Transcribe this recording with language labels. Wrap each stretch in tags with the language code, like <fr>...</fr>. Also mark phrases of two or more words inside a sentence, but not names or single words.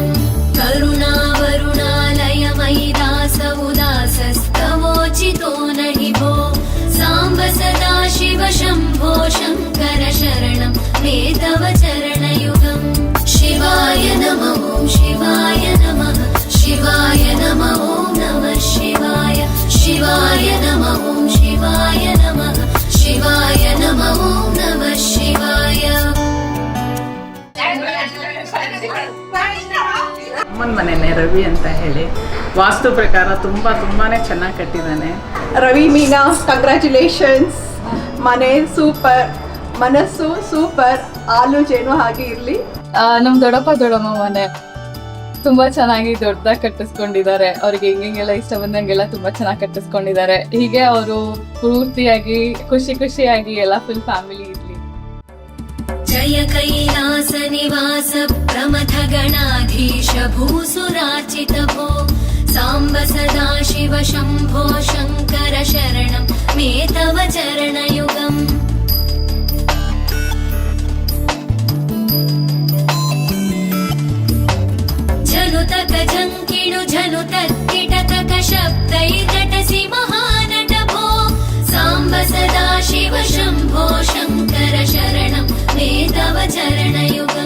<sa>करुणावरुणालय मयि दास उदासस्तवोचितो नहि भो साम्ब सदाशिव शम्भो शङ्कर शरणं मे तव चरणयुगम्। शिवाय नमः शिवाय नमः शिवाय नमः नमः शिवाय शिवाय नमः शिवाय नमः शिवाय नमः नमः शिवाय।</sa> <kn>ಅಮ್ಮನ ಮನೆಯೇ ರವಿ ಅಂತ ಹೇಳಿ ವಾಸ್ತು ಪ್ರಕಾರ ತುಂಬಾನೇ ಚೆನ್ನಾಗಿ ಕಟ್ಟಿದ್ದಾನೆ. ರವಿ ಮೀನಾ ಕಂಗ್ರ್ಯಾಚುಲೇಷನ್ಸ್. ಮನೆ ಸೂಪರ್, ಮನಸ್ಸು ಸೂಪರ್, ಹಾಲು ಜೇನು ಹಾಗೆ ಇರಲಿ. ನಮ್ಮ ದೊಡ್ಡಪ್ಪ ದೊಡ್ಡಮ್ಮ ಮನೆ ತುಂಬಾ ಚೆನ್ನಾಗಿ ದೊಡ್ಡದಾಗಿ ಕಟ್ಟಿಸ್ಕೊಂಡಿದ್ದಾರೆ. ಅವ್ರಿಗೆ ಹೆಂಗೆಲ್ಲ ಇಷ್ಟ ಬಂದಂಗೆಲ್ಲ ತುಂಬಾ ಚೆನ್ನಾಗಿ ಕಟ್ಟಿಸ್ಕೊಂಡಿದ್ದಾರೆ. ಹೀಗೆ ಅವರು ಪೂರ್ತಿಯಾಗಿ ಖುಷಿಯಾಗಿ ಎಲ್ಲ</kn> <en>full family</en> <kn>ಇರಲಿ.</kn> <sa>जय कैलास निवास प्रमथ गणाधीश भूसुरार्चित भो साम्ब सदाशिव शम्भो शङ्कर शरणं मे तव चरणयुगम्। झनुतक झङ्किणु झनुतत्किटतक शब्दैर्नटसि महानट भो साम्ब सदाशिव शम्भो शङ्कर शरणं मे तव चरणयुगम्।</sa>